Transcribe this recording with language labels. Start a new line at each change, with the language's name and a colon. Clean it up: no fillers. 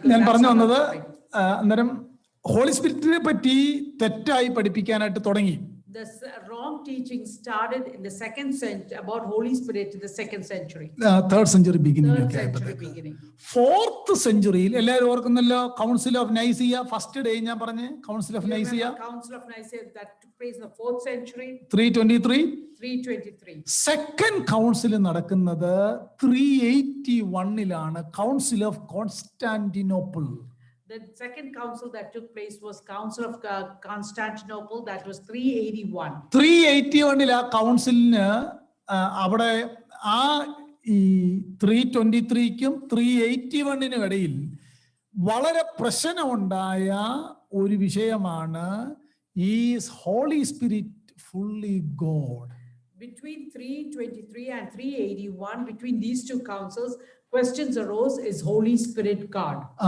Malayalam: ഞാൻ പറഞ്ഞു വന്നത് അന്നേരം ഹോളി സ്പിരിറ്റിനെ പറ്റി തെറ്റായി പഠിപ്പിക്കാനായിട്ട് തുടങ്ങി.
English: The wrong teaching started in the 2nd century about Holy Spirit in the 2nd century. 3rd century beginning. 3rd century beginning.
Malayalam: 4th centuryയിൽ എല്ലാവരും ഓർക്കുന്നല്ലോ, കൗൺസിൽ ഓഫ് നൈസിയ. ഫസ്റ്റ് ഡേ ഞാൻ പറഞ്ഞ council of നൈസിയ.
English: Council of Nicaea that took place in the 4th century. 323.
Malayalam: Second council നടക്കുന്നത് 381 council of Constantinople.
English: The second council that took place was Council of Constantinople. That was 381.
Malayalam: 381 ആ കൗൺസിലിന് അവിടെ ആ ഈ 323ക്കും 381 ഇടയിൽ വളരെ പ്രശ്നമുണ്ടായ ഒരു വിഷയമാണ്,
English: Is Holy Spirit fully God? Between 323 and 381, between these 2 councils, questions arose: is Holy Spirit God?